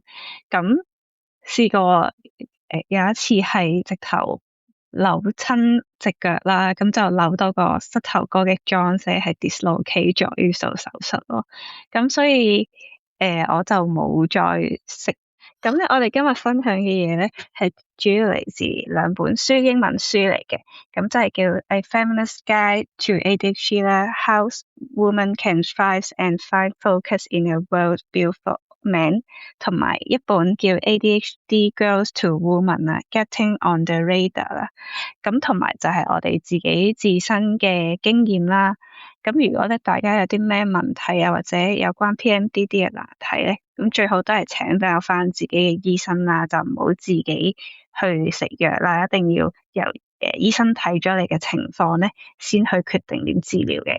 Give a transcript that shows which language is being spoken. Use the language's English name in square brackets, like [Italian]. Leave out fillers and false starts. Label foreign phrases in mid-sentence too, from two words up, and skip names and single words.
[Cantonese] 咁試過有一次係直頭扭親隻腳啦，咁就扭到個膝頭哥嘅 joint 係 dislocate 咗，要做手術咯。咁所以我就冇再食。咁咧，我哋今日分享嘅嘢咧，係主要嚟自兩本書，英文書嚟嘅。咁就係叫《A Feminist Guide to ADHD》啦，《How Women Can Thrive and Find Focus in a World Built for Men》，同埋一本叫《ADHD Girls to Women》啦，《Getting on the Radar》啦。咁同埋就係我哋自己自身嘅經驗啦。咁如果咧大家有啲咩問題啊，或者有關 PMDD 嘅難題咧，咁最好都係請教返自己嘅醫生啦，就唔好自己去食藥啦，一定要由醫生睇咗你嘅情況咧，先去決定點治療嘅。